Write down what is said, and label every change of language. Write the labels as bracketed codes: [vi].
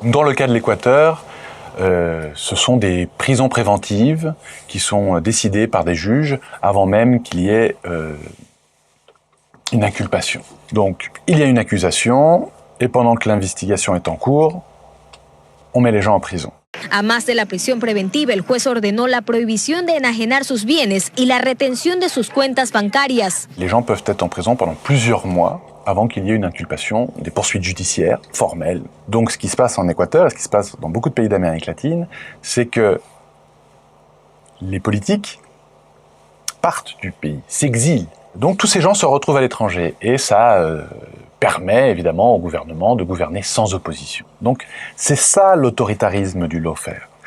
[fr] Dans le cas de l'Équateur, ce sont des prisons préventives qui sont décidées par des juges avant même qu'il y ait une inculpation. Donc, il y a une accusation, et pendant que l'investigation est en cours, on met les gens en prison. [es] Además de la prisión preventiva, el juez ordenó la prohibición de enajenar sus bienes y la retención de sus cuentas bancarias. [fr] Les gens peuvent être en prison pendant plusieurs mois avant qu'il y ait une inculpation, des poursuites judiciaires formelles. Donc ce qui se passe en Équateur, et ce qui se passe dans beaucoup de pays d'Amérique latine, c'est que les politiques partent du pays, s'exilent. Donc tous ces gens se retrouvent à l'étranger et ça permet évidemment au gouvernement de gouverner sans opposition. Donc c'est ça l'autoritarisme du lawfare.